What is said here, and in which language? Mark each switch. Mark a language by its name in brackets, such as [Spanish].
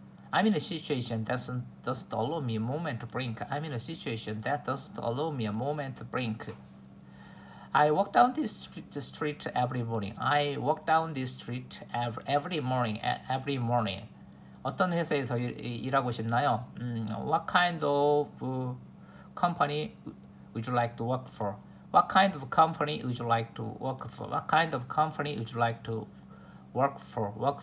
[English] I'm in a situation that doesn't allow me a moment to blink. I'm in a situation that doesn't allow me a moment to blink. I walk down the street every morning. I walk down this street every morning. Every morning. [Korean] 어떤 회사에서 일하고 싶나요? [English] What kind of company would you like to work for? What kind of company would you like to work for? What kind of company would you like to work for?